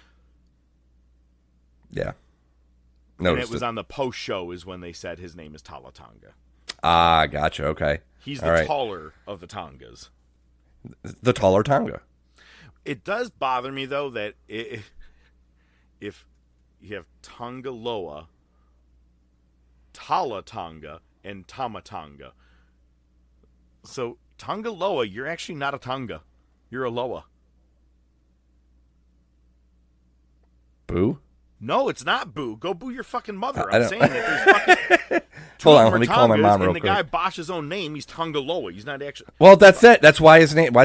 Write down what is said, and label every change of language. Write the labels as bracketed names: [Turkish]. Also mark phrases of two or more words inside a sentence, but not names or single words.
[English] Yeah. And it was on the post show is when they said his name is Tala Tonga. Ah, gotcha. Okay. He's the taller of the Tongas. The taller Tonga. It does bother me, though, that if you have Tonga Loa, Tala Tonga, and Tama Tonga. So, Tonga Loa, you're actually not a Tonga. You're a Loa. Boo? No, it's not boo. Go boo your fucking mother. I'm saying that there's fucking... Hold on, let me call my mom real quick. And the guy botched his own name. He's Tonga Loa. He's not actually... Well, that's it. That's why his name.